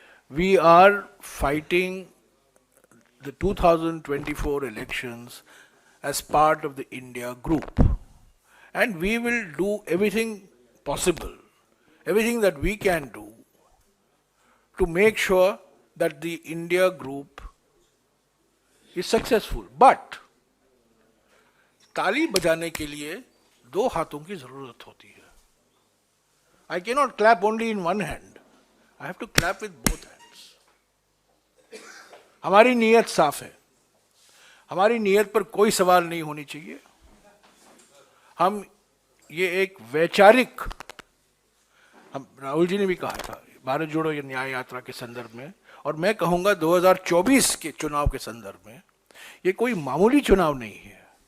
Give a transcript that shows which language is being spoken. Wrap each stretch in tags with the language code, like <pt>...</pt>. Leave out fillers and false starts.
<en>We are fighting the 2024 elections as part of the India group. And we will do everything possible, everything that we can do to make sure that the India group is successful.</en> <hi>But ताली बजाने के लिए दो हाथों की जरूरत होती है.</hi> <en>I cannot clap only in one hand. I have to clap with both hands.</en> <hi>हमारी नीयत साफ है. हमारी नीयत पर कोई सवाल नहीं होनी चाहिए. हम ये एक वैचारिक, हम राहुल जी ने भी कहा था भारत जोड़ो न्याय यात्रा के संदर्भ में, और मैं कहूंगा 2024 के चुनाव के संदर्भ में, ये कोई मामूली चुनाव नहीं है.</hi>